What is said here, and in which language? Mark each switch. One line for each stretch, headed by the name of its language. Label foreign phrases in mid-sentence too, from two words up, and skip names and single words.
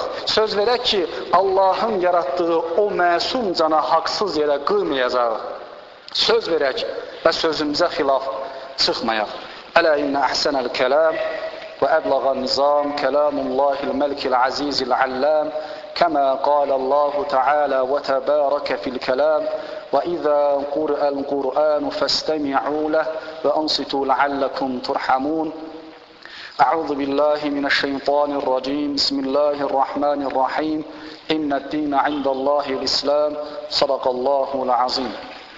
Azerbaijani: Söz verək ki, Allahın yaratdığı o məsum cana haqsız yerə qıymayacağıq. Söz verək və sözümüzə xilaf çıxmayaq.
Arabic: ألا إن أحسن الكلام وأبلغ النظام كلام الله الملك العزيز العلام كما قال الله تعالى وتبارك في الكلام وَإِذَا قُرِئَ الْقُرْآنُ فَاسْتَمِعُوا لَهُ وَأَنصِتُوا لَعَلَّكُمْ تُرْحَمُونَ أعوذ بالله من الشيطان الرجيم بسم الله الرحمن الرحيم إن الدين عند الله الإسلام صدق الله العظيم